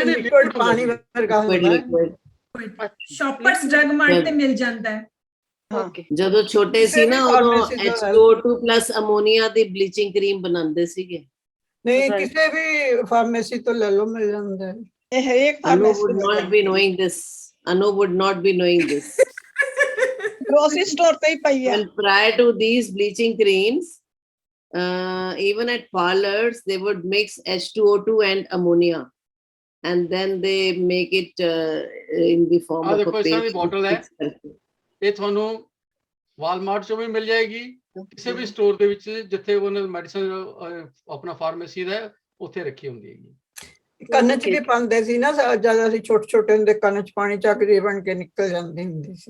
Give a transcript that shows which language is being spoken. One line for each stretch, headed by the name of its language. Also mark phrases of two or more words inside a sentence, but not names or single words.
Punjabi: ਲਿਕੁਇਡ ਪਾਣੀ ਵਰਗਾ ਹੁੰਦਾ ਹੈ। ਸ਼ਾਪਰਸ ਡਰਗ ਮਾਰਟ ਤੇ ਮਿਲ ਜਾਂਦਾ ਹੈ। ਓਕੇ। ਜਦੋਂ ਛੋਟੇ ਸੀ ਨਾ ਉਦੋਂ H2O2+ ਅਮੋਨੀਆ ਦੀ
English: bleaching cream
Punjabi: ਬਣਾਉਂਦੇ ਸੀਗੇ। ਨਹੀਂ, ਕਿਸੇ ਵੀ ਫਾਰਮੇਸੀ ਤੋਂ ਲੈ ਲਓ, ਮਿਲ ਜਾਂਦਾ ਹੈ। ਇਹ ਹਰੇਕ
English: Anu would not be knowing this. Anu would not be knowing this. grocery store
Punjabi: ਤੇ ਹੀ ਪਈ ਆ।
English: Well, prior to these bleaching creams, even at parlors, they would mix H2O2 and ammonia, and then they make it in the form of a
Hindi: देखो, इस तरह की
English: paste.
Hindi: bottle है।
Punjabi: ਇਹ ਤੁਹਾਨੂੰ ਵਾਲਮਾਰਟ ਚੋਂ ਵੀ ਮਿਲ ਜਾਏਗੀ, ਕਿਸੇ ਵੀ ਸਟੋਰ ਦੇ ਵਿੱਚ ਜਿੱਥੇ ਉਹਨਾਂ ਮੈਡੀਸਨ ਆਪਣਾ ਫਾਰਮੇਸੀ ਦਾ ਉੱਥੇ ਰੱਖੀ ਹੁੰਦੀ ਹੈਗੀ। ਕੰਨ 'ਚ ਵੀ ਪਾਉਂਦੇ ਸੀ ਨਾ, ਜਦ ਅਸੀਂ ਛੋਟੇ ਛੋਟੇ ਹੁੰਦੇ, ਕੰਨ 'ਚ ਪਾਣੀ ਚੱਕ ਕੇ ਬਣ ਕੇ ਨਿਕਲ ਜਾਂਦੀ ਹੁੰਦੀ ਸੀ।